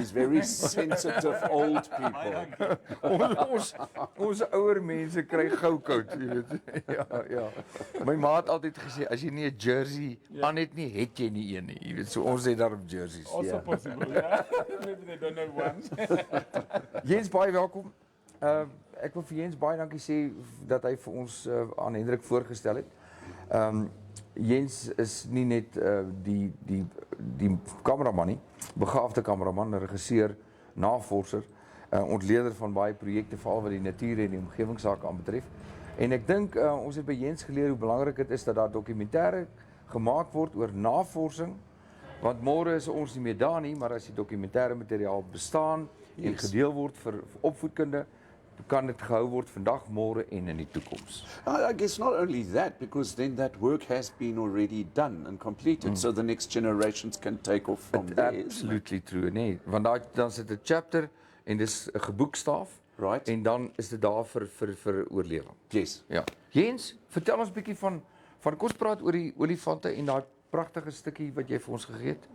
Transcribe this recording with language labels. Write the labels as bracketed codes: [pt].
[en] These very sensitive old people. [af] Ons ouer mense kry gou koud, jy weet. Ja. My ma het altyd gesê as jy nie 'n jersey aan het nie, het jy nie een nie. Jy weet, so ons het daarop jerseys. [en] Also possible, yeah. Maybe they don't have one. [af] Jens, baie welkom. Ek wil vir Jens baie dankie sê dat hy vir ons aan Hendrik voorgestel het. Jens is nie net die kameraman nie, begaafde kameraman, regisseur, navorser, ontleder van baie projekte, veral wat die natuur en die omgewingsake aanbetref. En ek dink ons het by Jens geleer hoe belangrik dit is dat daar dokumentêre gemaak word oor navorsing, want môre is ons nie meer daar nie, maar as die dokumentêre materiaal bestaan en gedeel word vir opvoedkunde, kan dit gehou word vandag, môre en in die toekoms. [en] I guess not only that, because then that work has been already done and completed, so the next generations can take off from there. Absolutely true, [af] nee, want dan sit 'n chapter en dis 'n geboekstaaf, [en] Right. [af] en dan is dit daar vir oorlewing. [en] Yes. [af] Ja. Jens, vertel ons 'n bietjie van kom ons praat oor die olifante en daai pragtige stukkie wat jy vir ons gegee het.